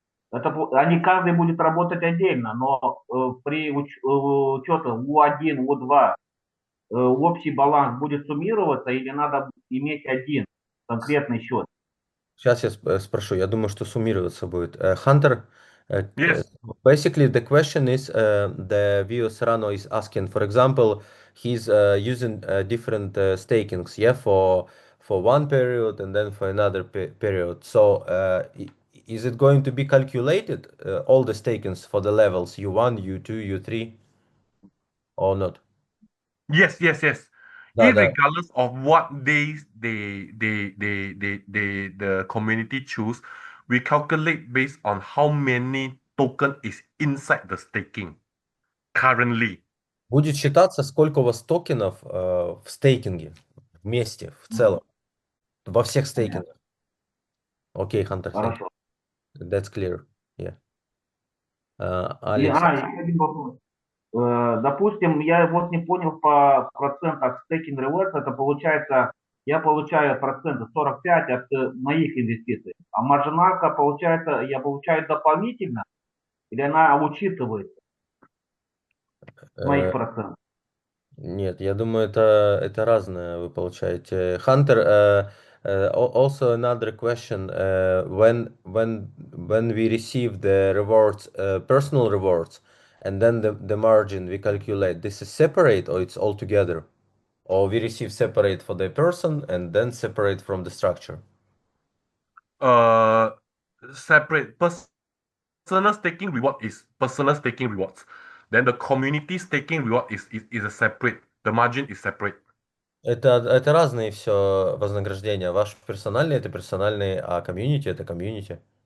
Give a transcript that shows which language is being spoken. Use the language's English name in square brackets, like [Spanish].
[Russian] Они каждый будет работать отдельно, но при учете У1, У2 общий баланс будет суммироваться или надо иметь один конкретный счет? Сейчас я спрошу. Я думаю, что суммироваться будет. [English] Hunter, Yes. basically the question is the Vio Serrano is asking, for example, he's using different stakings, yeah, for one period and then for another period. So is it going to be calculated all the stakings for the levels U1, U2, U3 or not? Yes, yes, yes. [Russian] Да, да. [English] Irregardless of what days the community choose, we calculate based on how many token is inside the staking currently. [Russian] Будет считаться, сколько у вас токенов в стейкинге вместе, в целом, во всех стейкингах. [English] Окей, Hunter, thank you. [Russian] Хорошо. [English] That's clear. Yeah. [Russian] И, Алекс, еще один вопрос. Допустим, я вот не понял по процентах стейкинг реверс, это получается, я получаю проценты 45 от моих инвестиций, а маржиналька получается, я получаю дополнительно, или она учитывается с моих процентов? нет, я думаю, это разное вы получаете. [English] Hunter, also another question. When we receive the rewards, personal rewards, and then the margin we calculate, this is separate or it's all together? Or we receive separate for the person and then separate from the structure? Separate personal staking reward is personal staking rewards. Then the community staking reward is a separate. The margin is separate. [Russian] Это разные все вознаграждения. Ваш персональный это персональный, а комьюнити это комьюнити.